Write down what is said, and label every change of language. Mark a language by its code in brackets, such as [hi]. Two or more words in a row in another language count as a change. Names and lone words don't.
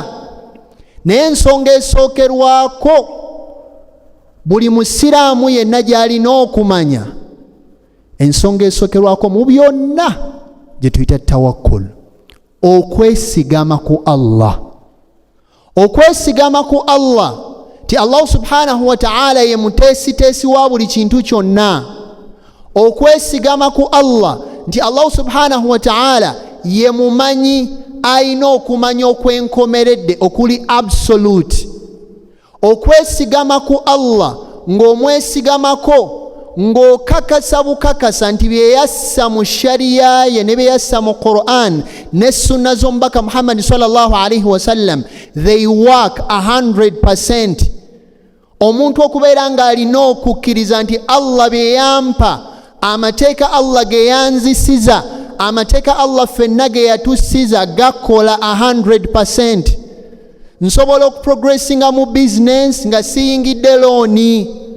[lg] Naye ensonga esookerwako buli musiraamu yenna gy'alina okumanya, ensonga esookerwako mu byonna gye tuyita tawakkul, okwesigama ku Allah. Okwesigama ku Allah, ti Allah [ar] سبحانه وتعالى [lg] ye muteesiteesi wa buli kintu kyonna. Okwesigama ku Allah nti Allah [ar] سبحانه وتعالى [lg] ye mumanyi, ayina okumanya okwenkomeredde okuli absolute. Okwesigama ku Allah ng'omwesigamako ng'okakasa bukakasa nti bye yassa mu shariya ye ne bye yassa mu Quran ne sunna z'omubaka Muhammad [ar] صلى الله عليه وسلم, [en] they work 100%. [lg] Omuntu okubeera ng'alina okukkiriza nti Allah bye yampa, amateeka Allah ge yanzisiza, amateeka Allah ffenna ge yatussiza gakola 100%. Nsobola okuprogressinga mu business nga siyingidde looni.